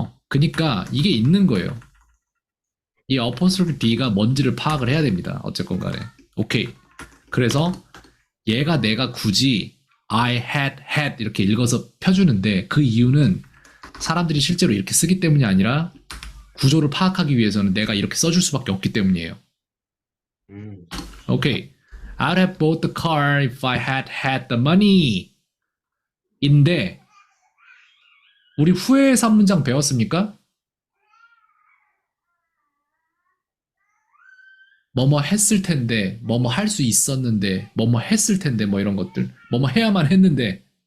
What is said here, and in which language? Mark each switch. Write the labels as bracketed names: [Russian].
[Korean] 그니까 이게 있는 거예요. 이 어퍼스트로피 D가 뭔지를 파악을 해야 됩니다. 어쨌건 간에. 오케이. 그래서 내가 굳이 I had 이렇게 읽어서 펴주는데 그 이유는 사람들이 실제로 이렇게 쓰기 때문이 아니라 구조를 파악하기 위해서는 내가 이렇게 써줄 수밖에 없기 때문이에요. 오케이. [English] I'd have bought the car if I had the money. [Korean] 인데 우리 후에 3문장 배웠습니까? 뭐뭐 했을 텐데, 뭐뭐 할 수 있었는데, 뭐뭐 했을 텐데, 뭐 이런 것들. 뭐뭐 해야만 했는데